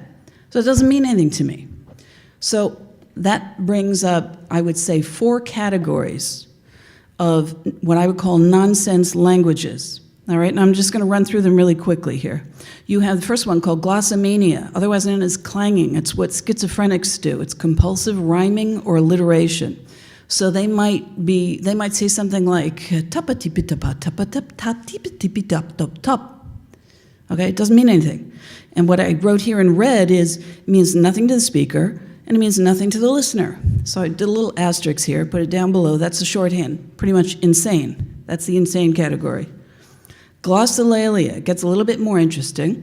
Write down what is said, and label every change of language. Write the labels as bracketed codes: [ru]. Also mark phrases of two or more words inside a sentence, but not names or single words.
[en] So it doesn't mean anything to me. So that brings up, I would say, 4 categories of what I would call nonsense languages. All right, and I'm just going to run through them really quickly here. You have the first one called glossomania, otherwise known as clanging. It's what schizophrenics do. It's compulsive rhyming or alliteration. So they might say something like tapa tipi tapa tapa tap ta tipi tipi tap top top. Okay, it doesn't mean anything. And what I wrote here in red it means nothing to the speaker, and it means nothing to the listener. So I did a little asterisk here, put it down below. That's the shorthand, pretty much insane. That's the insane category. Glossolalia gets a little bit more interesting.